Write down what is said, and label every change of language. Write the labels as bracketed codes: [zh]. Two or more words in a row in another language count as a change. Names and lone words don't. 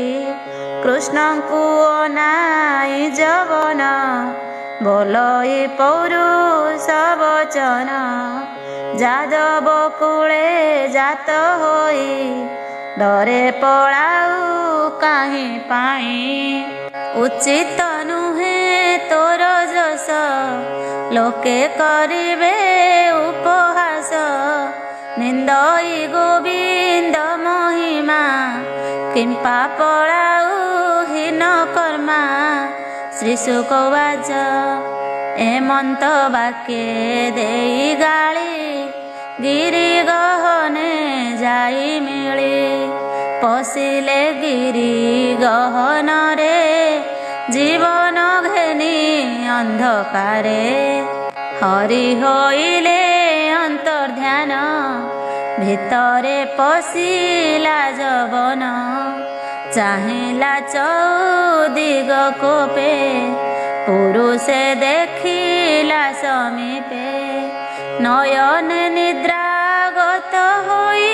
[or] କୃଷ୍ଣଙ୍କୁ ଅନାଇ ଯବନ ବୋଲଇ ପୌରୁଷ ବଚନ। ଯାଦବ କୁଳେ ଜାତ ହୋଇ ଡରେ ପଳାଉ କାହି ପାଇ। ଉଚିତ ନୁହେ ତୋର ଯଶ ଲୋକେ କରିବେ ଉପହାସ। ନିନ୍ଦଇ ଗୋବିନ୍ଦ ମହିମା କିମ୍ପା ପଳାଉ ହୀନ କର୍ମା। [sa] श्रीशुक उवाच [or] ଏମନ୍ତ ବାକ୍ୟେ ଦେଇ ଗାଳି ଗିରି ଗହନେ ଯାଇ ମିଳି। ପଶିଲେ ଗିରି ଗହନ ରେ ଜୀବନ ଘେନି ଅନ୍ଧକାରେ ହରି ହୋଇଲେ ଅନ୍ତର୍ଧ୍ୟାନ ଭିତରେ ପଶିଲା ଯବନ ଚାହିଁଲା ଚଉଦିଗ କୋପେ ପୁରୁଷେ ଦେଖିଲା ସମୀପେ ନୟନ ନିଦ୍ରାଗତ ହୋଇ